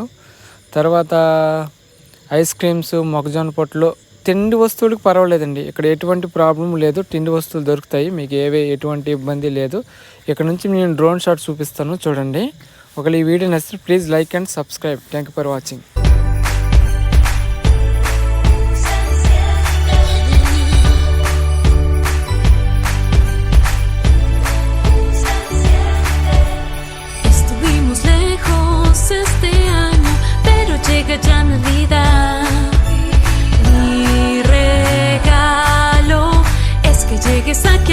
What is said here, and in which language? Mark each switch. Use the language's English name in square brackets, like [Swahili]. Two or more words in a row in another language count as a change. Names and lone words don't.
[Telugu] తర్వాత [English] ice creams, [Telugu] మొక్కజొన్న పొట్లు, తిండి వస్తువులకు పర్వాలేదండి. ఇక్కడ ఎటువంటి ప్రాబ్లం లేదు, తిండి వస్తువులు దొరుకుతాయి మీకు, ఎటువంటి ఇబ్బంది లేదు. ఇక్కడ నుంచి నేను [English] drone shot [Telugu] చూపిస్తాను చూడండి. ఒకవేళ ఈ వీడియో నచ్చితే [English] please like and subscribe. Thank you for watching. [Spanish] Ya Navidad, mi regalo es que llegues aquí